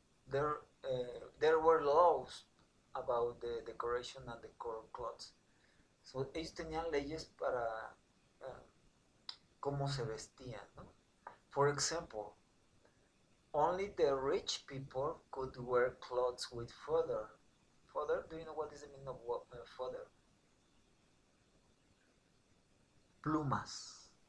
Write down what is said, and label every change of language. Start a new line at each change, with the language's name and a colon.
English: There were laws about the decoration and the color clothes.
Spanish: So, ellos tenían leyes para cómo se vestían, ¿no?
English: For example, only the rich people could wear clothes with fur. Fur, do you know what is the meaning of fur?
Spanish: Plumas.